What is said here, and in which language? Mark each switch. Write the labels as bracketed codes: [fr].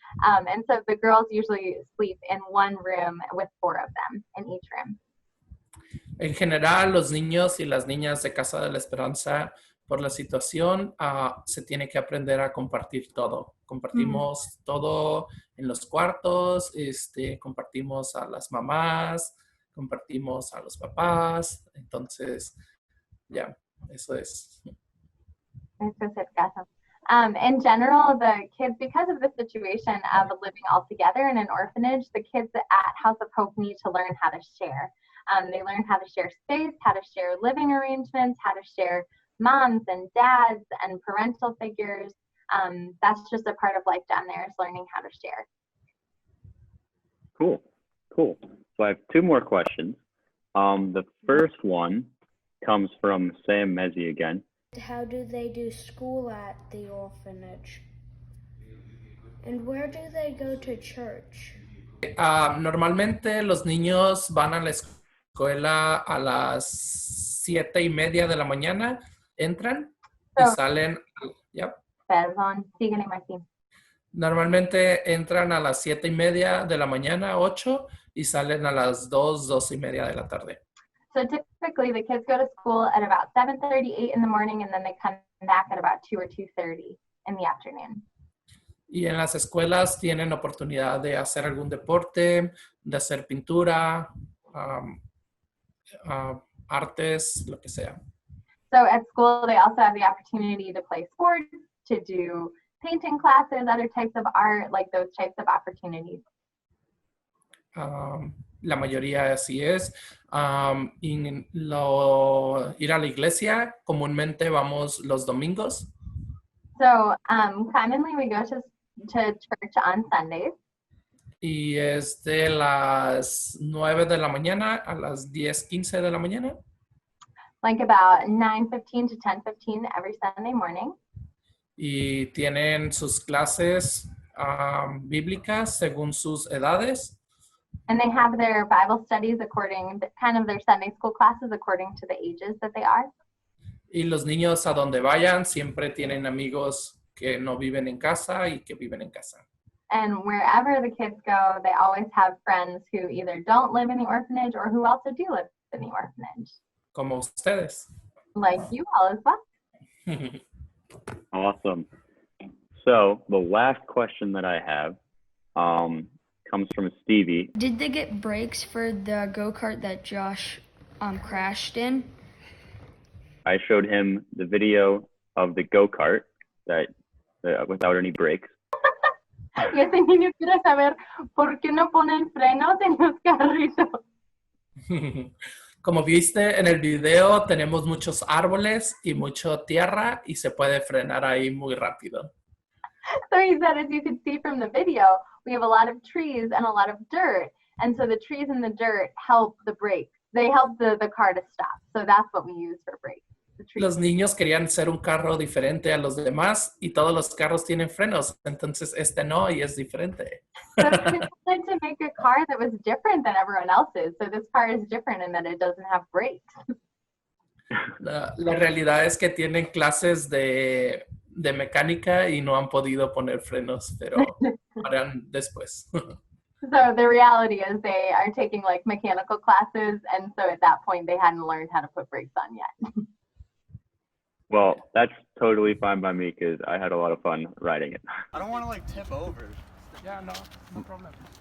[en] And so the girls usually sleep in one room with 4 of them in each room. [es] En general, los niños y las niñas de Casa de la Esperanza, por la situación, se tiene que aprender a compartir todo. Compartimos todo en los cuartos, compartimos a las mamás, compartimos a los papás. Entonces, ya, eso es. hacer caso. [en] In general, the kids, because of the situation of living all together in an orphanage, the kids at House of Hope need to learn how to share. They learn how to share space, how to share living arrangements, how to share moms and dads and parental figures. That's just a part of life down there, is learning how to share. Cool. So I have two more questions. The first one comes from Sam Mezzi again. How do they do school at the orphanage? And where do they go to church? [es] Normalmente los niños van a la escuela a las 7:30 de la mañana, entran y salen. Perdón, síguele, Martín. Normalmente entran a las 7:30 de la mañana, 8, y salen a las 2:30 de la tarde. [en] So typically the kids go to school at about 7:30, 8 in the morning, and then they come back at about 2 or 2:30 in the afternoon. [es] Y en las escuelas tienen oportunidad de hacer algún deporte, de hacer pintura, artes, lo que sea. [en] So at school, they also have the opportunity to play sports, to do painting classes, other types of art, like those types of opportunities. [es] La mayoría así es. Ir a la iglesia, comúnmente vamos los domingos. [en] So commonly we go to church on Sundays. [es] Y es de las 9 de la mañana a las 10:15 de la mañana. [en] Like about 9:15 to 10:15 every Sunday morning. [es] Y tienen sus clases bíblicas según sus edades. [en] And they have their Bible studies according, kind of their Sunday school classes according to the ages that they are. [es] Y los niños a donde vayan siempre tienen amigos que no viven en casa y que viven en casa. [en] And wherever the kids go, they always have friends who either don't live in the orphanage or who also do live in the orphanage. [es] Como ustedes. [en] Like you all as well. Awesome. So the last question that I have comes from Stevie. Did they get brakes for the go-kart that Josh crashed in? I showed him the video of the go-kart that without any brakes. [es] Y ese niño quiere saber por qué no ponen frenos en los carritos. Como viste en el video, tenemos muchos árboles y mucha tierra y se puede frenar ahí muy rápido. [en] So he said, as you can see from the video, we have a lot of trees and a lot of dirt. And so the trees and the dirt help the brakes. They help the car to stop. So that's what we use for brakes. [es] Los niños querían ser un carro diferente a los demás y todos los carros tienen frenos, entonces este no y es diferente. [en] But they wanted to make a car that was different than everyone else's. So this car is different in that it doesn't have brakes. [es] La realidad es que tienen clases de mecánica y no han podido poner frenos, pero harán después. [en] So the reality is they are taking like mechanical classes, and so at that point they hadn't learned how to put brakes on yet. Well, that's totally fine by me because I had a lot of fun riding it. I don't want to like tip over. Yeah, no problem.